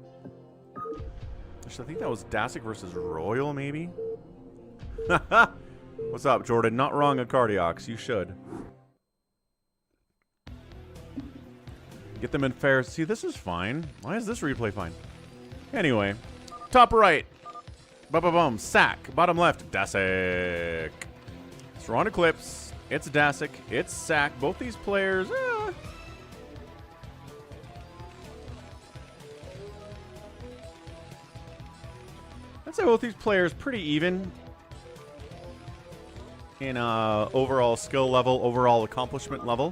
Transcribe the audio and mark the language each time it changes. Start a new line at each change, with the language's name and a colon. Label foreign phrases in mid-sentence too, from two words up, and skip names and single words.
English: Actually, I think that was ddasik versus Royal, maybe? What's up, Jordan? Not wrong on Cardiox. You should. Get them in fair. See, this is fine. Why is this replay fine? Anyway. Top right. Ba-ba-bum. sSak. Bottom left. ddasik. It's on Eclipse. It's ddasik. It's sSak. Both these players... I'd say both these players pretty even in overall skill level, overall accomplishment level.